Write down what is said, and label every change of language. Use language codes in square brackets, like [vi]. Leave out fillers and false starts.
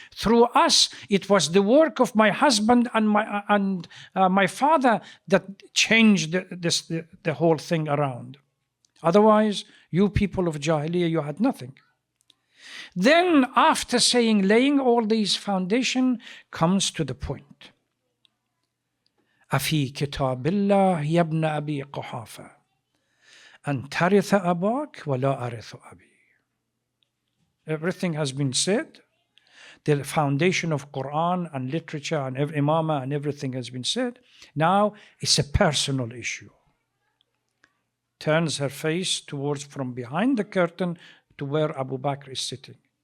[en] Through us, it was the work of my husband and my father that changed the whole thing around. Otherwise, you people of Jahiliyyah, you had nothing. Then, after laying all these foundation, comes to the point. [ar] أفي كتاب الله يا ابن أبي قحافة أن ترث أباك ولا أرث أبي. [en] Everything has been said. The foundation of Quran and literature and imamah and everything has been said. Now it's a personal issue. Turns her face towards from behind the curtain to where Abu Bakr is sitting.